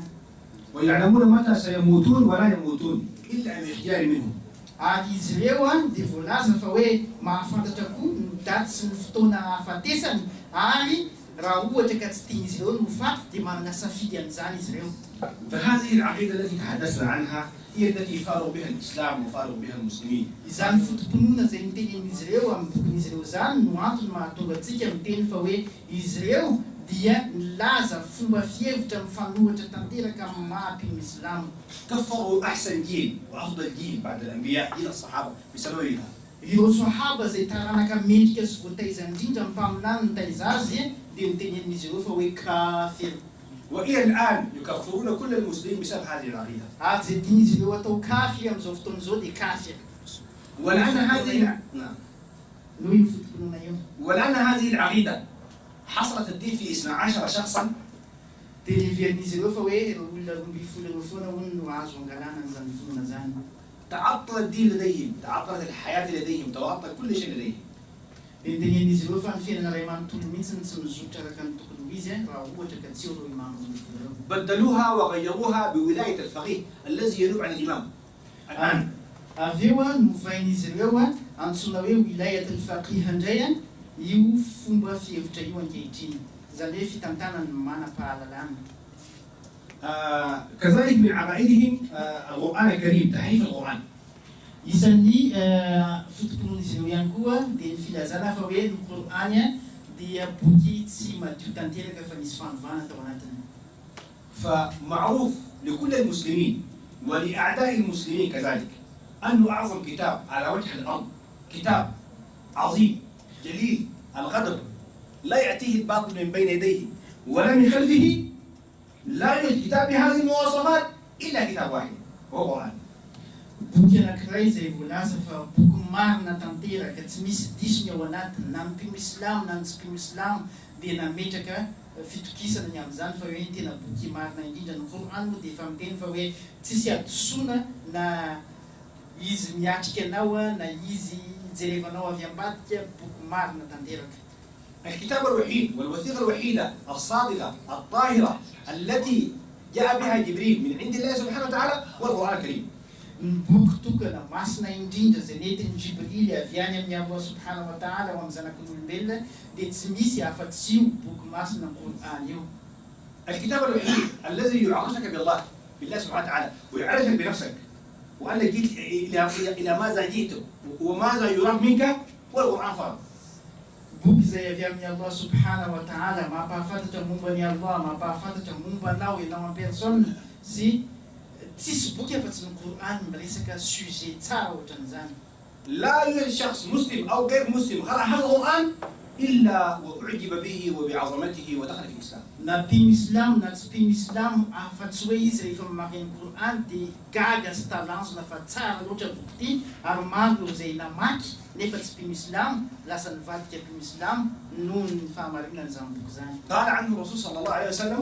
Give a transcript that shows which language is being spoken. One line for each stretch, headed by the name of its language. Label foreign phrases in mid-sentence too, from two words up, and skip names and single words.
Arabic: ويعلمون متى سيموتون ولا يموتون إلا باختيار منهم.
Malagasy: Ary izy ireo dia voalaza fa hoe mahafantatra koa ny daty sy ny fotoana hafatesany ary raha ohatra ka tsy tian'izy ireo no faty dia manana safidy amin'izany izy ireo.
Arabic: فهذه العقيدة التي تحدثنا عنها هي التي يفارق بها الإسلام ويفارق بها المسلمين.
Malagasy: Izany fotom-pinoana izay nitenenin'izy ireo amin'ny bokin'izy ireo zany no antony mahatonga antsika miteny fa hoe izy ireo dia nilaza fomba fihevitra mifanohitra tanteraka amin'ny maha-mpino Islamo.
Arabic: كفروا أحسن جيل وأفضل جيل بعد الأنبياء إلى الصحابة بسببها.
Malagasy: Ireo sahaba izay taranaka mendrika sy voataiza indrindra amin'ny mpaminany nitaiza azy dia nitenenin'izy ireo fa hoe kafir.
Arabic: وإلى الآن يكفرون كل المسلمين بسبب هذه العقيدة.
Malagasy: Ary izay tian'izy ireo atao kafir amin'izao fotoana izao dia kafir.
Arabic: ولأن هذه نعم.
Malagasy: noho io fotoponona io.
Arabic: ولأن هذه العقيدة حصرت الدين في 12 شخصا
Malagasy: Dia niverin'izy ireo fa hoe ireo olona 12 ireo foana hono no azo angalana an'izany fonona zany.
Arabic: تعطل الدين لديهم، تعطلت الحياة لديهم، تعطل كل شيء لديهم.
Malagasy: Dia nitenen'izy ireo fa ny fiainana ray manontolo mihitsy tsy mizotra araka ny tokony ho izy raha ohatra ka tsy eo ireo imamo 12 ireo.
Arabic: بدلوها وغيروها بولاية الفقيه الذي ينوب عن الإمام. الآن
Malagasy: Avy eo novain'izy ireo antsoina hoe
Arabic: ولاية الفقيه
Malagasy: indray io fomba fihevitra io ankehitriny. Izany hoe fitantanany manam-pahalalana.
Arabic: كذلك من عقائدهم القرآن الكريم، تحريف القرآن.
Malagasy: Isan'ny fotoponon'izy ireo ihany koa dia ny filazana fa hoe ny Korany dia boky tsy madio tanteraka fa nisy fanovana tao anatiny.
Arabic: فمعروف لكل المسلمين ولأعداء المسلمين كذلك أنه أعظم كتاب على وجه الأرض كتاب عظيم جليل القدر لا يأتيه الباطل من بين يديه ولا من خلفه، لا يوجد كتاب بهذه المواصفات إلا كتاب واحد وهو القرآن.
Malagasy: Boky anankiray izay voalaza fa boky marina tanteraka tsy misy disony ao anatiny na ny mpino Islamo na ny tsy mpino Islamo dia nametraka fitokisana ny amin'izany fa hoe tena boky marina indrindra. Ny Korany moa dia efa miteny fa hoe tsisy adosoana na izy miatrika anao na izy jerevanao avy ambadika, boky marina tanteraka.
Arabic: الكتاب الوحيد والوثيقة الوحيدة الصادقة الطاهرة التي جاء بها جبريل من عند الله سبحانه وتعالى هو القرآن الكريم.
Malagasy: Ny boky tokana masina indrindra izay nentin'ny Jibrily avy any amin'ny
Arabic: الله سبحانه وتعالى
Malagasy: ho amin'ny zanakon'olombelona dia tsy misy afa-tsy io boky masina Qur'an io.
Arabic: الكتاب الوحيد الذي يعرفك بالله سبحانه وتعالى ويعرفك بنفسك وأنك جئت إلى ماذا جئت وماذا يراد منك هو القرآن فقط.
Malagasy: Boky izay avy amin'ny
Arabic: الله سبحانه وتعالى
Malagasy: mampahafantatra momba ny Allah, mampahafantatra momba anao ianao
French: en personne
Malagasy: sy tsisy boky afa-tsy ny Qur'an miresaka sujet tsara ohatran'izany.
Arabic: لا يوجد شخص مسلم أو غير مسلم قرأ هذا القرآن إلا وأعجب به وبعظمته ودخل في الإسلام.
Malagasy: Na mpino Islamo na tsy mpino Islamo afa-tsy hoe izy rehefa mamaky ny Qur'an dia gaga sy talansona fa tsara loatra boky ity ary maro ireo izay namaky nefa tsy mpino Islamo lasa nivadika mpino Islamo noho ny fahamarinan'izany boky izany.
Arabic: قال عنه الرسول صلى الله عليه وسلم